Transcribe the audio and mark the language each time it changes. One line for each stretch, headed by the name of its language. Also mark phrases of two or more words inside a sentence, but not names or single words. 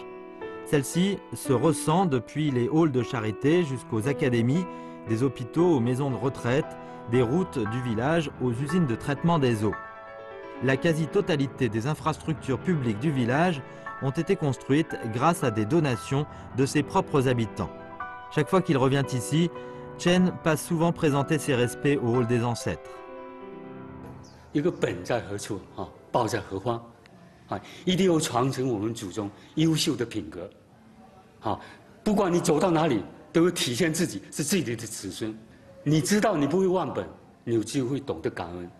French: Celle-ci se ressent depuis les halls de charité jusqu'aux académies, des hôpitaux aux maisons de retraite, des routes du village aux usines de traitement des eaux. La quasi-totalité des infrastructures publiques du village ont été construites grâce à des donations de ses propres habitants. Chaque fois qu'il revient ici, Chen passe souvent présenter ses respects au hall des ancêtres.
Chinese: 一个本在何处啊，报在何方啊，一定要传承我们祖宗优秀的品格啊！不管你走到哪里，都会体现自己是自己的子孙。你知道你不会忘本，你就会懂得感恩。